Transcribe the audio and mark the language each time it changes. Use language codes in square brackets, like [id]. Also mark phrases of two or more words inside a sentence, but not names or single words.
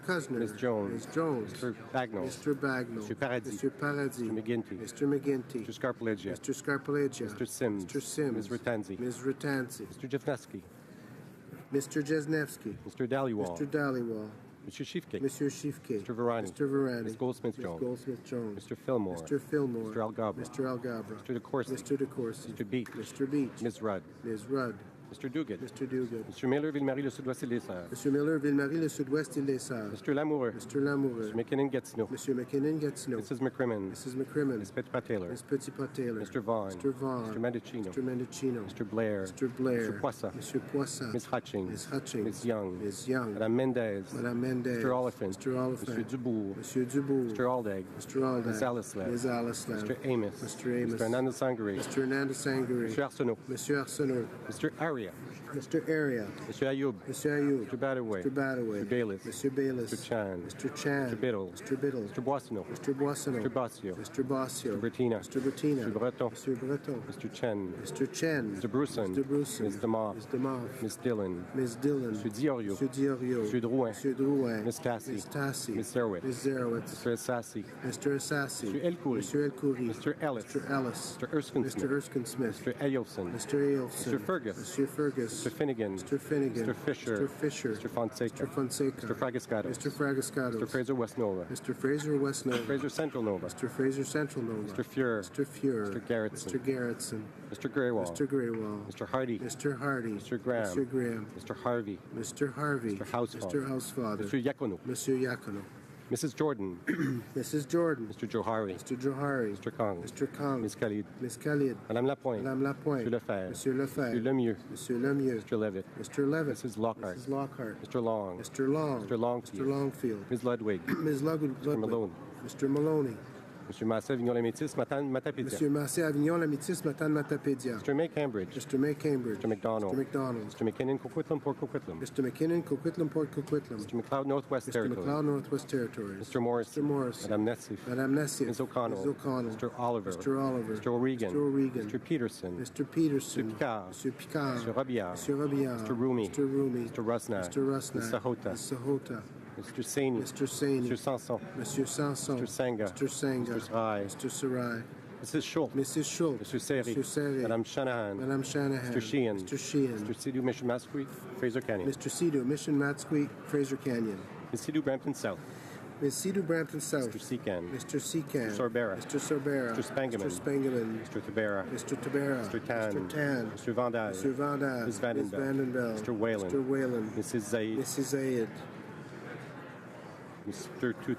[en] Kitchener. Ms. Jones. Ms. Jones. Mr. Bagnall. Mr. Bagnall. Mr. Paradis. Mr. Paradis. Mr. McGuinty. Mr. McGuinty. Mr. Scarpaleggia. Mr. Scarpaleggia. Mr. Sims. Mr. Sims. Ms. Ratanzi. Ms. Ratanzi. Mr. Jefneski. Mr. Jesnevsky. Mr. Dhaliwal. Mr. Dhaliwal. Mr. Shifke. Monsieur Shifke. Mr. Varani. Mr. Varani. Ms. Goldsmith-Jones. Ms. Goldsmith-Jones. Mr. Fillmore. Mr. Fillmore. Mr. Algabra. Mr. Algabra. Mr. DeCourcy. Mr. DeCourcy. Mr. Beach. Mr. Beach. Ms. Rudd. Ms. Rudd. Mr. Duguid. Mr. Duguid. Mr. Miller, Ville-Marie, le Sud-Ouest et les Sœurs. Mr. Miller, Ville-Marie, le Sud-Ouest et les Sœurs. Mr. Lamoureux. Mr. Lamoureux. Mr. McKinnon-Gatineau. Mr. McKinnon-Gatineau. Mrs. McCrimmon. Mrs. McCrimmon. Ms. Petitpas-Taylor. Ms. Petitpas-Taylor. Mr. Vaughn. Mr. Vaughn. Mr. Mendocino. Mr. Mendocino. Mr. Blair. Mr. Blair. Mr. Poisson. Mr. Poisson. Ms. Hutchings. Ms. Hutchings. Ms. Young. Ms. Young. Madame Mendez. Madame Mendez. Mr. Oliphant. Mr. Oliphant. Mr. Dubourg. Mr. Dubourg. Mr. Aldag. Mr. Aldag. Ms. Alislav. Ms. Alislav. Mr. Amos. Mr. Amos. Mr. Hernandez Sangare. Mr. Hernandez Sangare. Mr. Arsenault. Mr. Arsenault. Mr. Aria. Mr. Aria. Mr. Ayoub. Mr. Ayoub. Mr. Badaway. Mr. Badaway. Mr. Bayless. Mr. Bayless. Mr. Chan. Mr. Chan. Mr. Biddle. Mr. Biddle. Mr. Boissonneau. Mr. Boissonneau. Mr. Bossio. Mr. Bossio. Mr. Bertina. Mr. Bertina. Mr. Breton. Mr. Breton. Mr. Chen. Mr. Chen. Mr. Brewson. Mr. Brewson. Ms. DeMoff. Ms. DeMoff. Ms. Dillon. Ms. Dillon. Mr. Diorio. Mr. Diorio. Mr. Drouin. Mr. Drouin. Ms. Tassi. Ms. Tassi. Ms. Zerowitz. Ms. Zerowitz. Mr. Assassi. Mr. Assassi. Mr. Elkoury. Mr. Elkoury. Mr. Ellis. Mr. Ellis. Mr. Erskine Mr. Smith. Erskine Smith. Mr. Ailson. Mr. Ailson. Mr. Fergus. Mr. Fergus. Mr. Finnegan. Mr. Finnegan. Mr. Fisher. Mr. Fisher. Mr. Fonseca. Mr. Fonseca. Mr. Fragascato. Mr. Fragascato. Mr. Fraser West Nova. Mr. Fraser West Nova. Fraser Central Nova. Mr. Fraser Central Nova. Mr. Fuhr. Mr. Fuhr. Mr. Garrettson. Mr. Garrettson. Mr. Greywall. Mr. Greywall. Mr. Hardy. Mr. Hardy. Mr. Graham. Mr. Graham. Mr. Harvey. Mr. Harvey. Mr. Housefather. Mr. Housefather. Mr. Yakono. Mr. Yakono. Mrs. Jordan. Mrs. Jordan. Mr. Johari. Mr. Johari. Mr. Kong. Mr. Kong. Ms. Khalid. Miss Khalid. Madame Lapointe. Madame Lapointe. Monsieur Lefebvre. Monsieur Lefebvre. Monsieur Lemieux. Monsieur Lemieux. Mr. Levitt. Mr. Levitt. Mrs. Lockhart. Mrs. Lockhart. Mr. Long. Mr. Long. Mr. Longfield. Mr. Longfield. Ms. Ludwig. Ms. Ludwig. Mr. Malone. Mr. Maloney. Monsieur Massé Avignon-les-Métis, Matapédia. Monsieur Massé Avignon, la Métis, Matane, Matapédia. Mr. May Cambridge. Mr. May Cambridge. Mr. McDonald. Mr. McDonald. Mr. McKinnon, Coquitlam, Port Coquitlam. Mr. McKinnon, Coquitlam, Port Coquitlam. Mr. McLeod, Northwest Mr. Territories. McLeod, Northwest Territories. Mr. Morris. Mr. Morris. Madame Nessif. Madame Nessif. Ms. O'Connell. Ms. O'Connell. Mr. Oliver. Mr. Oliver. Mr. O'Regan. Mr. O'Regan. Mr. Peterson. Mr. Peterson. Mr. Picard. Mr. Picard. Mr. Robillard. Mr. Robillard. Mr. Rumi. Mr. Rumi. Mr. Rusnak. Mr. Rusnak. Ms. Sahota. Ms. Sahota. Mr. Saini. Mr. Saini. Mr. Sanson. Monsieur Sanson. Mr. Sanga. Mr. Sanga. Mr. Sarai. Mr. Sarai. Mrs. Schultz. Mrs. Schultz. Mr. Seri. Mr. Seri. Madame Shanahan. Madame Shanahan. Mr. Sheehan. Mr. Sheehan. Mr. Sidhu Mission Masquet, Fraser Canyon. Mr. Sidhu, Mission Matsqueak, Fraser Canyon. Ms. Sidhu Brampton South. Ms. Sidhu, Brampton South. Mr. Secan. Mr. Secan. Mr. Sorbera. Mr. Sorbera. Mr. Spangaman. Mr. Spangaman. Mr. Tabera. Mr. Tabera. Mr. Tan. Mr. Tan. Mr. Vandal. Mr. Vandal. Ms. Vandenbell. Ms. Vandenbell. Mr. Whalen. Mr. Whalen. Mrs. Zaid. Mrs. Zayed. Mr. Tutu.